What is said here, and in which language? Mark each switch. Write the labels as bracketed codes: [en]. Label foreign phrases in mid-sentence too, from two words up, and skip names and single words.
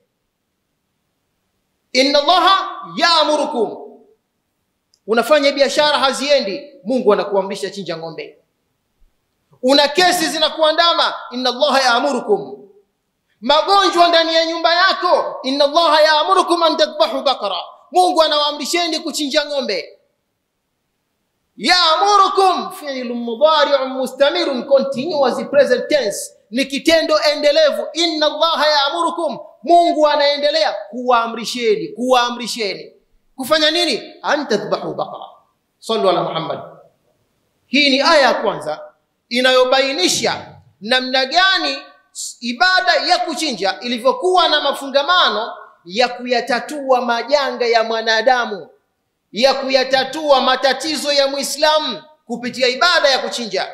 [ar] إن الله يأمركم, [sw] unafanya biashara haziendi, Mungu anakuamrisha chinja ng'ombe. Una kesi zinakuandama, [ar] إن الله يأمركم. [sw] Magonjwa ndani ya nyumba yako, [ar] إن الله يأمركم أن تذبحوا بقرة, [sw] Mungu anawaamrisheni kuchinja ng'ombe. [ar] يأمركم فعل مضارع مستمر [en] continuous present tense, [sw] ni kitendo endelevu. [ar] إن الله يأمركم, [sw] Mungu anaendelea kuwaamrisheni kufanya nini? [ar] أن تذبحوا بقرة صلوا على محمد. [sw] Hii ni aya ya kwanza inayobainisha namna gani ibada ya kuchinja ilivyokuwa na mafungamano ya kuyatatua majanga ya mwanadamu, ya kuyatatua matatizo ya Muislamu kupitia ibada ya kuchinja.